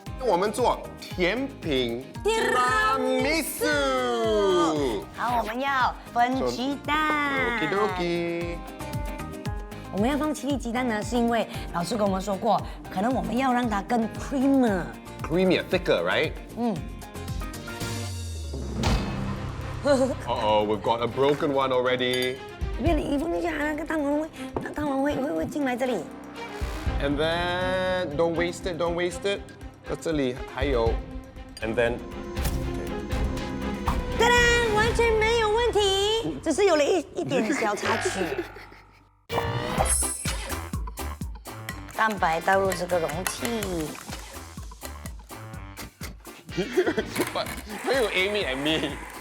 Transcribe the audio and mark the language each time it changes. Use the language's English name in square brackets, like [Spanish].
[Chinese] 我们做甜品 Tiramisu。 好，我们要分鸡蛋。 [English] Okie dokie. [Chinese] 我们要放7粒鸡蛋呢，是因为老师跟我们说过，可能我们要让它更 creamy。 [English] Creamier, thicker, right? Uh-oh, we've got a broken one already. [Chinese] 你放进去，那个蛋黄会进来这里。 [English] And then, don't waste it, don't waste it. [Chinese] 这里还有 [English] And then, [Chinese] 当然完全没有问题，只是有了一点小插曲。蛋白倒入这个容器。 [English] But why you aiming at me?